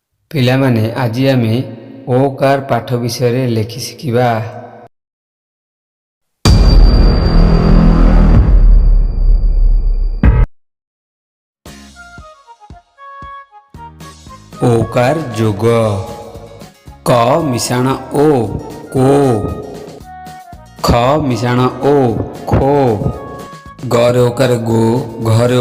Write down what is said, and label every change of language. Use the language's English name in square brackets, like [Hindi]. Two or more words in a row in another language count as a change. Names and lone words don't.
[Odia] ପିଲାମାନେ ଆଜି ଆମେ ଓକାର ପାଠ ବିଷୟରେ ଲେଖି ଶିଖିବା। ଓକାର ଯୋଗ କ ମିଶାଣ ଓ କୋ, ଖ ମିଶାଣ ଓ ଖୋ, ଗ ରେ ଓକାର ଗୋ, ଘ ରେ